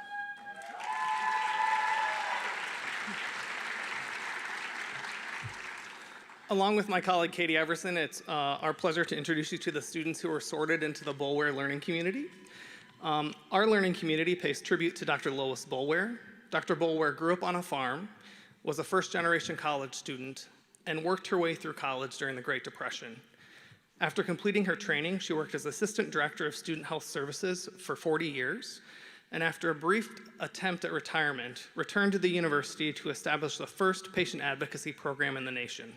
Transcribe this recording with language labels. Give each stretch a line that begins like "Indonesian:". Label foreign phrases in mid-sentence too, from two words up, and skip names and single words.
English: Along with my colleague Katie Iverson, it's our pleasure to introduce you to the students who are sorted into the Boulware Learning Community. Our learning community pays tribute to Dr. Lois Boulware. Dr. Boulware grew up on a farm, was a first-generation college student, and worked her way through college during the Great Depression. After completing her training, she worked as Assistant Director of Student Health Services for 40 years, and after a brief attempt at retirement, returned to the university to establish the first patient advocacy program in the nation.